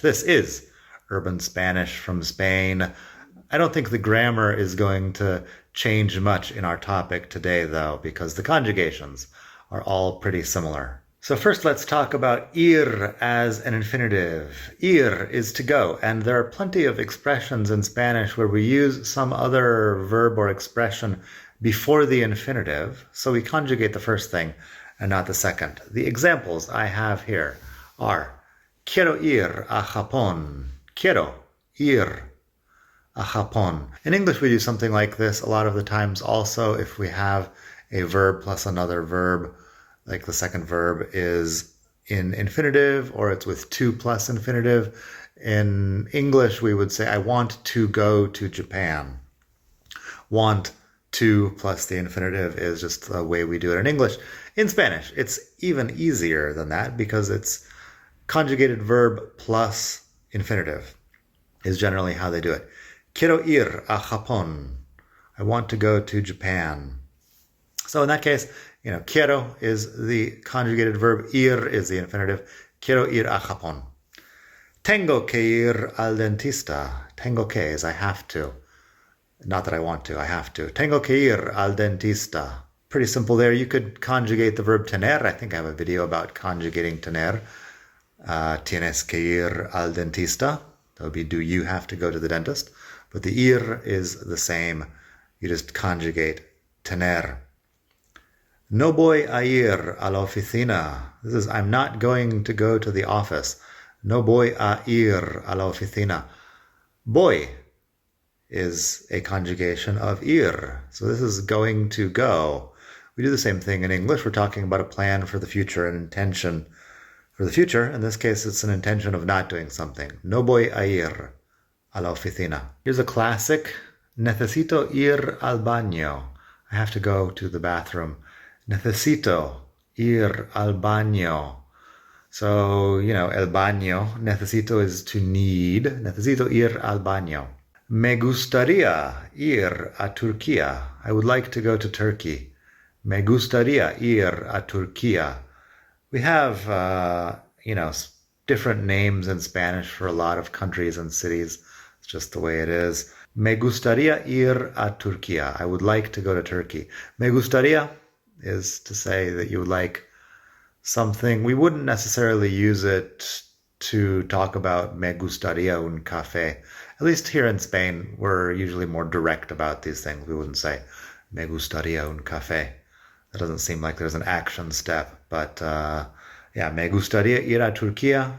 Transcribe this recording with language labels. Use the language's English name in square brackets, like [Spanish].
[English] This is urban Spanish from Spain. I don't think the grammar is going to change much in our topic today, though, because the conjugations are all pretty similar. So first, let's talk about ir as an infinitive. Ir is to go, and there are plenty of expressions in Spanish where we use some other verb or expression before the infinitive, so we conjugate the first thing and not the second. The examples I have here are [Spanish] quiero ir a Japón. Quiero ir a Japón. [English] In English, we do something like this a lot of the times also if we have a verb plus another verb. Like the second verb is in infinitive or it's with to plus infinitive. In English, we would say, I want to go to Japan. Want to plus the infinitive is just the way we do it in English. In Spanish, it's even easier than that because it's conjugated verb plus infinitive is generally how they do it. [Spanish] Quiero ir a Japón. [English] I want to go to Japan. So in that case, quiero is the conjugated verb, ir is the infinitive. [Spanish] Quiero ir a Japón. Tengo que ir al dentista. Tengo que [English] is I have to. Not that I want to, I have to. [Spanish] Tengo que ir al dentista. [English] Pretty simple there. You could conjugate the verb tener. I think I have a video about conjugating tener. [Spanish] Tienes que ir al dentista. [English] That would be, do you have to go to the dentist? But the ir is the same. You just conjugate tener. [Spanish] No voy a ir a la oficina. [English] This is, I'm not going to go to the office. [Spanish] No voy a ir a la oficina. [English] Voy is a conjugation of ir. So this is going to go. We do the same thing in English. We're talking about a plan for the future, an intention for the future. In this case, it's an intention of not doing something. [Spanish] No voy a ir a la oficina. [English] Here's a classic. [Spanish] Necesito ir al baño. [English] I have to go to the bathroom. [Spanish] Necesito ir al baño. So, el baño, necesito [English] is to need. [Spanish] Necesito ir al baño. Me gustaría ir a Turquía. [English] I would like to go to Turkey. [Spanish] Me gustaría ir a Turquía. [English] We have, different names in Spanish for a lot of countries and cities. It's just the way it is. [Spanish] Me gustaría ir a Turquía. [English] I would like to go to Turkey. [Spanish] Me gustaría [English] is to say that you would like something. We wouldn't necessarily use it to talk about [Spanish] me gustaría un café. [English] At least here in Spain, we're usually more direct about these things. We wouldn't say [Spanish] me gustaría un café. [English] That doesn't seem like there's an action step, but yeah, [Spanish] me gustaría ir a Turquía.